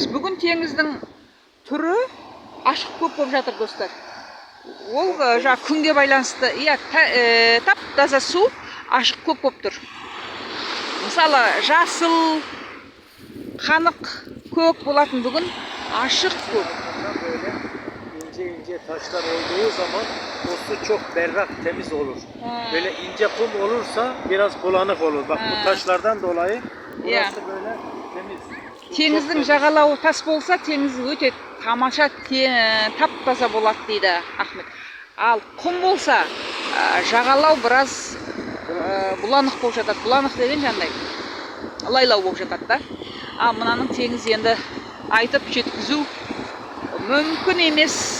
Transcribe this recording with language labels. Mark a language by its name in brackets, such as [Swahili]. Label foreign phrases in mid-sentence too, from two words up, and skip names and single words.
[Kazakh] Бүгін теңіздің түрі ашық көп болып жатыр, достар. Ол жаңа күнге байланысты, иә, тап-таза су ашық көп болып тұр. Мысалы, жасыл, қанық көк болатын бүгін ашық көп. [Turkish] İnce taşlar olduğu zaman o su çok berrak, temiz olur. Böyle ince kum olursa biraz bulanık olur. Bak bu taşlardan dolayı burası böyle temiz. [Kazakh] Теңіздің жағалауы тас болса, теңіз өте тамаша, тап-таза болады дейді Ахмет. Ал құм болса, жағалау біраз бұланық болып жатады. Бұланық деген жандай лайлау болып жатады да. Ал мынаның теңіз енді айтып жеткізу мүмкін емес.